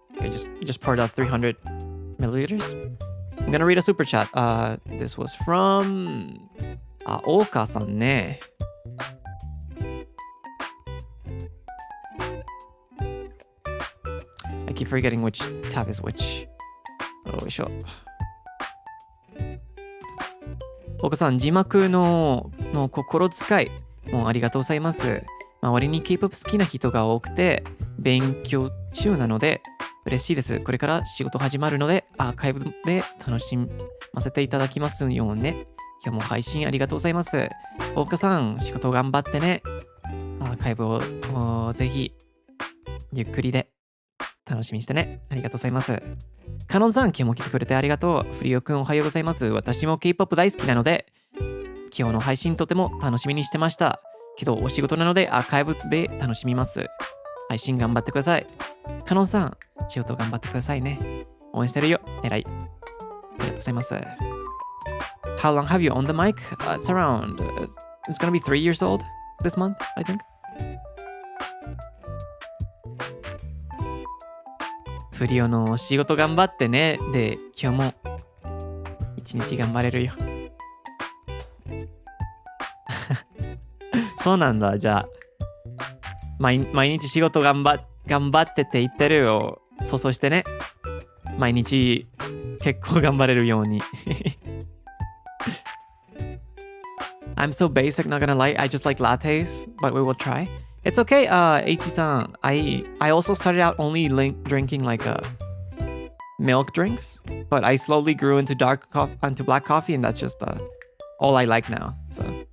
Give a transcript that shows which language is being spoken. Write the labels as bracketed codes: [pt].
[en] Okay, just poured out 300 milliliters. I'm gonna read a super chat. This was from Oka-san ne. I keep forgetting which tab is which. Oh, show. [ja] Oka-san、字幕の心遣いもうありがとうございます。周りに K-POP 好きな人が多くて勉強中なので嬉しいです。これから仕事始まるのでアーカイブで楽しませていただきますようね。今日も配信ありがとうございます。大岡さん、仕事頑張ってね。アーカイブをぜひゆっくりで楽しみにしてね。ありがとうございます。カノンさん、今日も来てくれてありがとう。フリオくんおはようございます。私も K-POP 大好きなので今日の配信とても楽しみにしてました。けどお仕事なのでアーカイブで楽しみます。配信頑張ってください。カノンさん、仕事頑張ってくださいね。応援してるよ。偉い。ありがとうございます。 [en] How long have you owned the mic? It's around, it's gonna be 3 years old this month, I think. [ja] フリオの仕事頑張ってね。で、今日も一日頑張れるよ。そうなんだ。じゃあ、毎日仕事頑張ってって言ってるよ。そうしてね。毎日結構頑張れるように。 [en] I'm so basic, not gonna lie. I just like lattes, but we will try. It's okay, Eichi-san. I also started out only drinking like milk drinks, but I slowly grew into black coffee, and that's just all I like now. So.